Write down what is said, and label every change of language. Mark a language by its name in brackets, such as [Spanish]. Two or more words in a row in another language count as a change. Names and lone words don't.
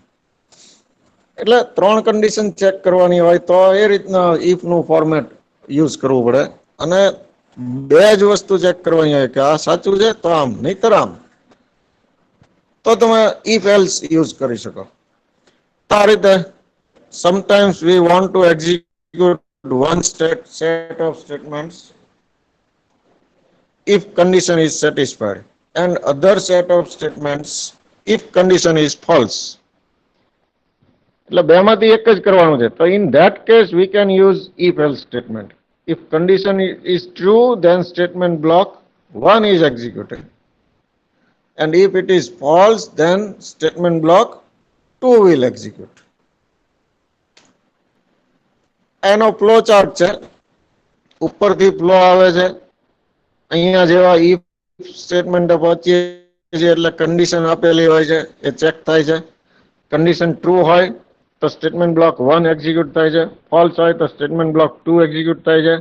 [Gujarati] એટલે ત્રણ કન્ડિશન ચેક કરવાની હોય તો એ રીતના ઇફ નું ફોર્મેટ યુઝ કરવું પડે. અને બે જ વસ્તુ ચેક કરવાની હોય કે આ સાચું છે તો આમ, નહીતર આમ. તો તમે [English] if else [Gujarati] યુઝ કરી શકો. આ રીતે [English] sometimes we want to execute one set of statements if condition is satisfied, and other set of statements if condition is false. [Gujarati] એટલે બે માંથી એક જ કરવાનું છે. [English] તો in that case we can use if else statement. If condition is true, then statement block 1 is executed, and if it is false, then statement block 2 will execute. [Gujarati] એનો [English] flow chart [Gujarati] છે, ઉપરથી ફ્લો આવે છે. અહીંયા જેવા [English] if statement [Gujarati] પહોંચીએ છીએ એટલે કન્ડિશન આપેલી હોય છે, એ ચેક થાય છે. [English] condition true [Gujarati] હોય તો [English] statement block 1 execute [Gujarati] થાય છે, ફોલ્સ હોય તો [English] statement block 2 execute [Gujarati] થાય છે.